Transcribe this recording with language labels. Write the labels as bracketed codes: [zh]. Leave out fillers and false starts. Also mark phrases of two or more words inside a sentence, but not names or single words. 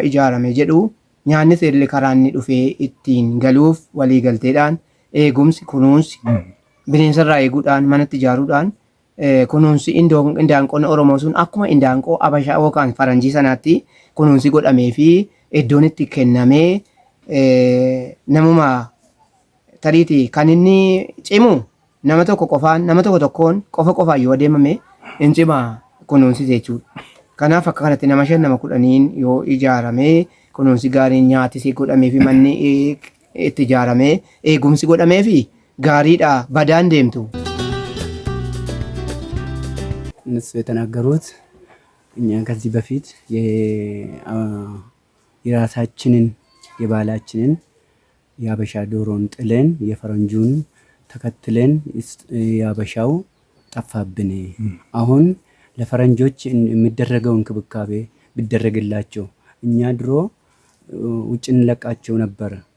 [om] ijaaramee jedhu nyaanni seerri karaa inni dhufee ittiin galuuf walii galteedhaan eegumsi kunuunsi bineensa irraa eeguudhaan manatti ijaaruudhaan kunuunsi indaaqqoon Oromoo sun akkuma indaaqqoo Habashaa yookaan Faranjii sanaatti kunuunsi godhamee fi iddoon itti kennamee namuma tariitii kan inni cimu nama tokko qofaan nama tokkoon qofaan yoo adeemame hin cima kunuunsi jechuudha. Kanaaf akka kanatti nama 5 nama 10 yoo ijaaramee kunuunsi gaariin nyaatis godhamee fi manni itti ijaaramee eegumsi godhamee fi gaariidha badaan deemtu. [am] እነሱ የተናገሩት እኛ ከዚህ በፊት የራሳችንን የባህላችንን የሀበሻ ዶሮን ጥለን የፈረንጁን ተከትለን የሀበሻው ጠፋብን። አሁን ለፈረንጆች የሚደረገው እንክብካቤ ቢደረግላቸው እኛ ድሮ ውጭ እንለቃቸው ነበር።